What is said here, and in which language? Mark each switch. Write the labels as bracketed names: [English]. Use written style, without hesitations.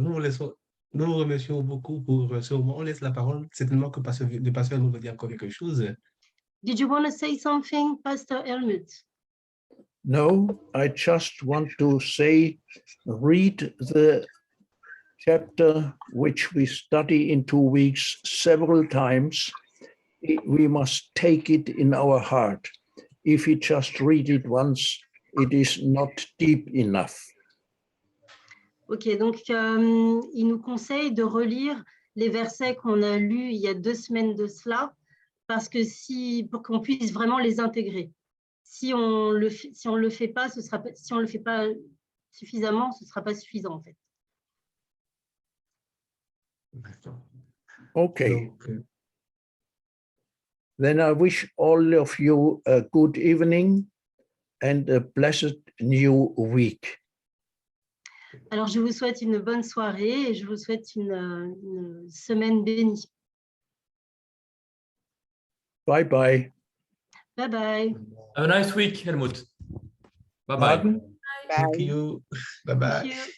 [French] Nous vous remercions beaucoup pour ce moment. On laisse la parole. C'est tellement que le pasteur nous veut dire encore quelque chose. [English] Did you want to say something, Pastor Helmut? No, I just want to say, read the chapter which we study in 2 weeks several times. We must take it in our heart. If we just read it once, it is not deep enough. [French] Ok, donc il nous conseille de relire les versets qu'on a lus il y a 2 semaines de cela, parce que pour qu'on puisse vraiment les intégrer. Si on le fait pas, si on le fait pas suffisamment, ce sera pas suffisant en fait. Okay. [English] Then I wish all of you a good evening and a blessed new week. [French] Alors, je vous souhaite une bonne soirée et je vous souhaite une semaine bénie. [English] Bye bye. Bye bye. Have a nice week, Helmut. Bye bye. Thank you. Bye bye.